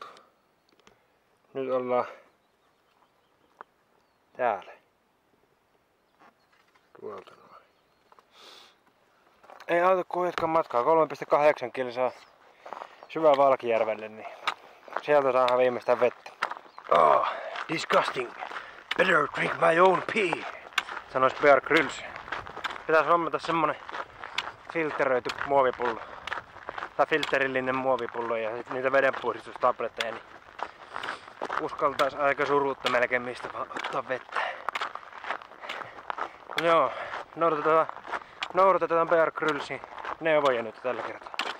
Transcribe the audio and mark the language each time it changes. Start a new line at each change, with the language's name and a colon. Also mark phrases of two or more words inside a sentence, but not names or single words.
Finnish: Nyt ollaan täällä. Tuolta noin. Ei auta kun jatkaa matkaa. 3,8 kilsaa syvä Valkijärvelle, niin sieltä saadaan viimeistään vettä.
English: Oh, disgusting. Better drink my own pee,
Finnish: sanois Bear Grylls. Pitäis hommata semmonen filteröity muovipullo. Tai filterillinen muovipullo ja sit niitä vedenpuhdistustabletteja, niin uskaltais aika suruutta melkein mistä vaan ottaa vettä. No joo, noudatetaan Bear Gryllsin neuvoja nyt tällä kertaa.